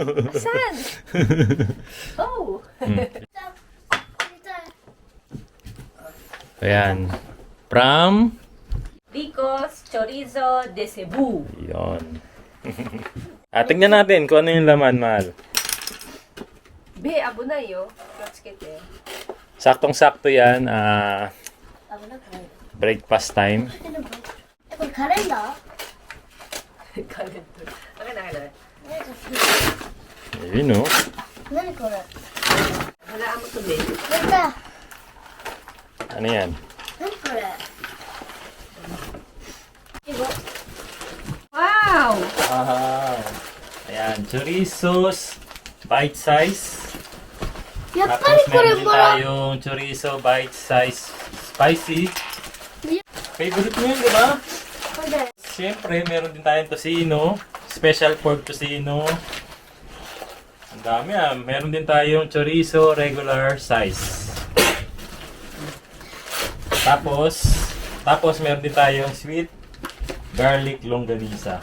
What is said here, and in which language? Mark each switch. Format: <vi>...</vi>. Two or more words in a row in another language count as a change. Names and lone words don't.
<tl>Saan? Oh! Ayan. From? Ricos Chorizo de Cebu. Yun. Tingnan natin kung ano yung laman, mahal. Be, abo na yo.</tl> <en>Let's get it.</en> <tl>Saktong-sakto yan.</tl> <en>Breakfast time.</en> <ja>これカレンダー</ja> <tl>Calendar. Okay na, okay na. Ayun, oh.</tl> <ja>何これ</ja> <tl>Halaan mo to, be.</tl> <ja>やった</ja> <tl>Ano yan?</tl> <ja>何これいちご Wow! Wow!</ja> <tl>Ayan, chorizos,</tl> <en>bite size.</en> <ja>やっぱりこれ</ja> <tl>meron din</tl> <ja>もらう</ja> <tl>tayong chorizo,</tl> <en>bite size, spicy. Yeah.</en> <tl>Favorite mo yun, di ba?</tl> <ja>これ</ja> <tl>Siyempre, meron din tayong tocino,</tl> <en>special pork</en> <tl>tocino. Ang dami meron din tayong chorizo,</tl> <en>regular size.</en> <tl>Tapos meron din tayong</tl> <en>sweet garlic</en> <tl>longganisa.</tl>